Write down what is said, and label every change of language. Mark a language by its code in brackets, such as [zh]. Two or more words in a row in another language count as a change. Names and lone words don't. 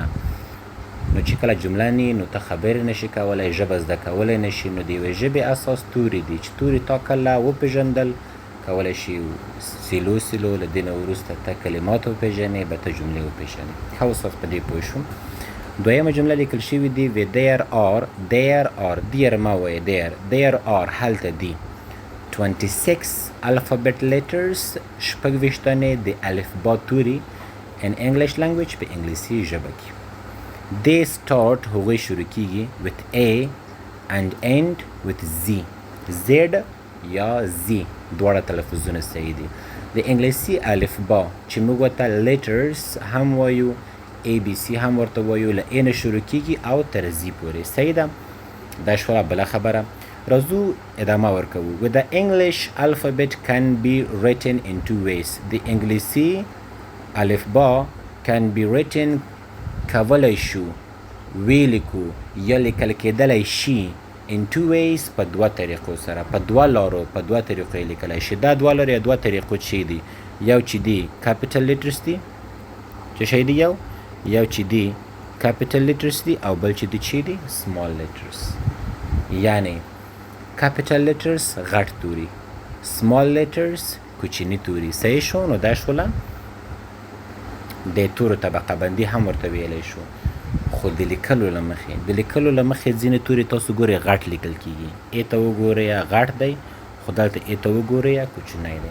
[ps] نو چې کله جمله نه نو ته خبرې نشي کولی، ژبه زده کولی نشي. نو د یوې ژبې اساس توري دي چې توري تا کله وپېژندل کولی شي سیلو له دې نه وروسته ته کلمات وپېژنې، به ته جملې وپېژنې. ښه استاد په دې پوه شو. دویمه جمله لیکل شوي دي و [en] there are [ps] مه وایې [en] there are [ps] هلته دي 26 [en] alphabet letters، [ps] 26 د الفبا توري [en] in English language، [ps] په انګلیسي ژبه کې. [en] they start، [ps] هغوی شروع کیږي [en] with A and end with Z. [ps] Z یا Z دواړه تلفظونه صحیح دي. د انګلیسي الفبا چې موږ ورته letters هم وایو، ABC هم ورته وایو، له A نه شروع کیږي او تر Z پورې. صحیح ده؟ دا شوه بله خبره. راځو ادامه ورکوو. [en] with the English alphabet can be written in two ways. [ps] د انګلیسي الفبا [en] can be written، [ps] کولی شو ویلیکو یا لیکل کېدلی شي [en] in two ways، [ps] په دوه طریقو سره، په دوه لارو، په دوه طریقو یې لیکلی شي. دا دوه لارې یا دوه طریقو چې دي، یو چې دي [en] capital letters [ps] دي، چې شی دي یو چې دي [en] capital letters [ps] دي، او بل چې دي چې دي [en] small letters. [ps] یعنی [en] capital letters [ps] غټ توري، [en] small letters [ps] کوچني توري. صحیح شو؟ نو دا شوله د تورو طبقه بندي هم ورته ویلی شو. خو د لیکلو له مخې ځینې توري تاسو ګورئ غټ لیکل کیږي. ای ته وګورئ غټ دی، خو دلته ای ته وګورئ کوچنی دی.